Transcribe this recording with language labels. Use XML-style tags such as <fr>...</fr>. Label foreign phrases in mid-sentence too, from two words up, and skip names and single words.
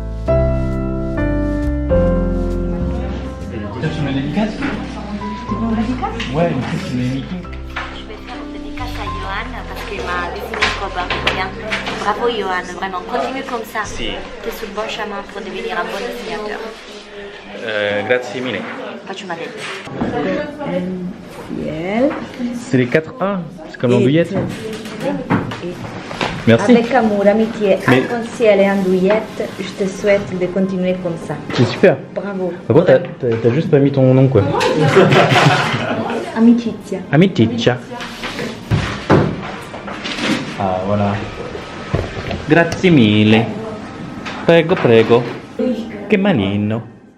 <fr>Sur la délicate ? Ouais, en plus, tu mets Mickey. Je vais faire une dédicace à Johan parce qu'il m'a dessiné une robe. Bien. Bravo Johan, vraiment, continue comme ça. Si. Tu es sur le bon chemin pour devenir un bon dessinateur.</fr> <it>Grazie mille. Faccio una dette.</it> <fr>Ciel. C'est les 4A, c'est comme l'andouillette. Et Merci. avec amour, amitié, Mais- arc-en-ciel et andouillette, je te souhaite de continuer comme ça. C'est super. Bravo. Par contre, t'as juste pas mis ton nom, quoi.</fr> <it>Amicizia. Amicizia. Ah, voilà. Grazie mille. Prego, prego. Che malino.</it>